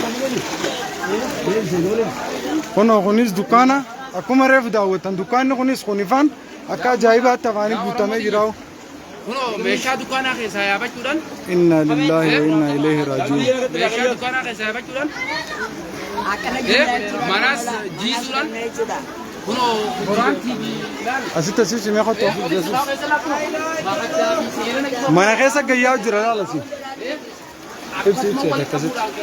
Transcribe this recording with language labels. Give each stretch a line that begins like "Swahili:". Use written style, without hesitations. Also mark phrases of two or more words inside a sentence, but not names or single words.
Oromo: Kuno kunis dukana akkuma reefu daawwatan dukaanni kunis kunifaan akka ajaa'ibaatti afaanii guutamee jiraa'u. Kuno meeshaa dukaanaa keessaa yaabachuudhaan.
Arabic: إنا لله وإنا إليه راجعون.
Oromo: Meeshaa dukaanaa keessaa yaabachuudhaan. Manas jiisuudhaan. Kuno qoraan TV. Asitti asii simee qottoo. Mana keessa gayyaa jira laalasi. Ibsi akkasitti.